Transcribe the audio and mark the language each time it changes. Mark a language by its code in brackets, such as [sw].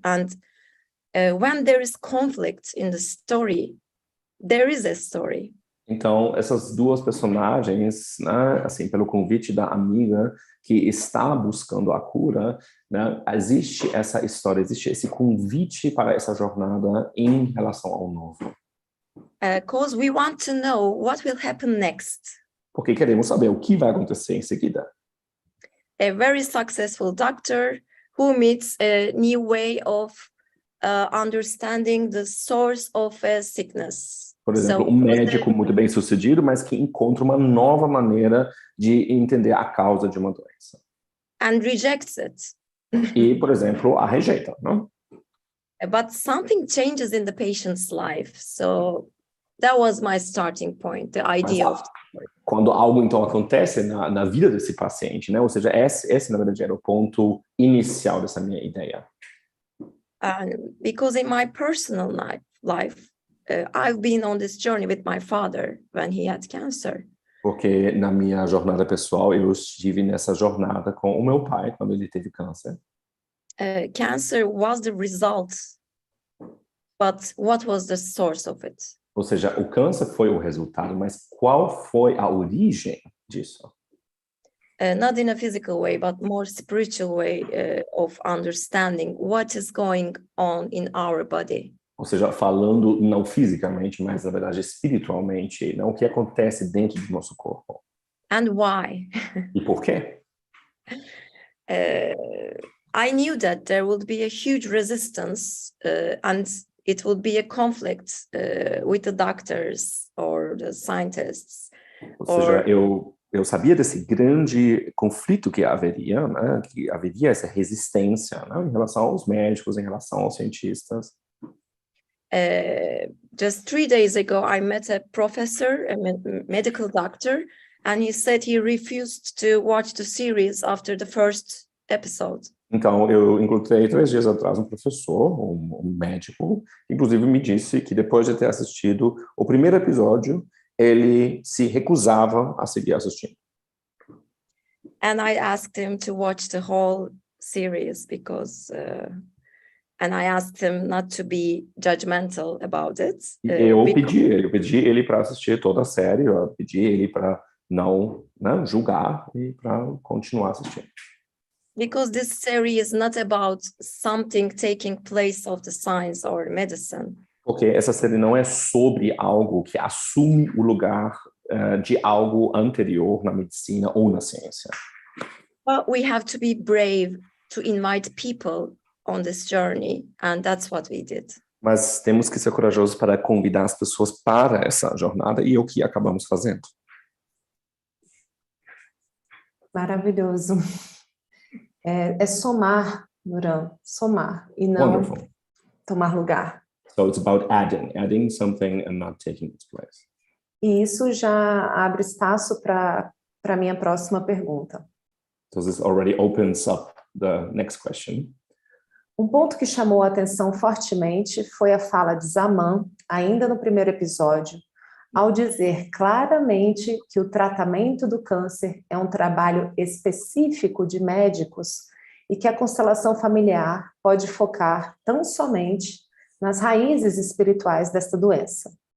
[en] And when there is conflict in the story, there is a story. [pt] Então, essas duas personagens, né, assim, pelo convite da amiga que está buscando a cura, né, existe essa história, existe esse convite para essa jornada em relação ao novo. [en] Because we want to know what will happen next. [pt] Porque queremos saber o que vai acontecer em seguida. [en] A very successful doctor who meets a new way of understanding the source of a sickness. [pt] Por exemplo, médico muito bem sucedido, mas que encontra uma nova maneira de entender a causa de uma doença. [en] And rejects it. [pt] E, por exemplo, a rejeita, não? [en] But something changes in the patient's life. So that was my starting point, the idea of... [pt] Quando algo, então, acontece na vida desse paciente, né? Ou seja, esse, na verdade, era o ponto inicial dessa minha ideia. [en] Because in my personal life, I've been on this journey with my father when he had cancer. [pt] Porque na minha jornada pessoal, eu estive nessa jornada com o meu pai quando ele teve câncer. [en] Cancer was the result, but what was the source of it? [pt] Ou seja, o câncer foi o resultado, mas qual foi a origem disso? [en] Not in a physical way, but more spiritual way of understanding what is going on in our body. [pt] Ou seja, falando não fisicamente, mas na verdade espiritualmente, não o que acontece dentro do nosso corpo. [en] And why? [pt] E por quê? [en] I knew that there would be a huge resistance and it would be a conflict with the doctors or the scientists. [pt] Ou seja, eu sabia desse grande conflito que haveria, né? Que haveria essa resistência, né? Em relação aos médicos, em relação aos cientistas. [en] Just 3 days ago, I met a professor, a medical doctor, and he said he refused to watch the series after the first episode. [pt] Então, eu encontrei 3 dias atrás um professor, um médico, que inclusive me disse que depois de ter assistido o primeiro episódio, ele se recusava a seguir assistindo. [en] And I asked him to watch the whole series because, and I asked him not to be judgmental about it. [pt] Eu pedi ele para assistir toda a série, eu pedi ele para não julgar e para continuar assistindo. [en] Because this series is not about something taking place of the science or medicine. [pt] Porque essa série não é sobre algo que assume o lugar de algo anterior na medicina ou na ciência. [en] But we have to be brave to invite people on this journey, and that's what we did. [pt] Mas temos que ser corajosos para convidar as pessoas para essa jornada, e é o que acabamos fazendo. Maravilhoso. É somar, Nuran, somar, e não [en] Wonderful. [pt] tomar lugar. [en] So it's about adding something and not taking its place. [pt] E isso já abre espaço para a minha próxima pergunta. [en] So this already opens up the next question. [pt] Um ponto que chamou a atenção fortemente foi a fala de Zaman, ainda no primeiro episódio, ao dizer claramente que o tratamento do câncer é um trabalho específico de médicos e que a constelação familiar pode focar tão somente nas raízes espirituais desta doença.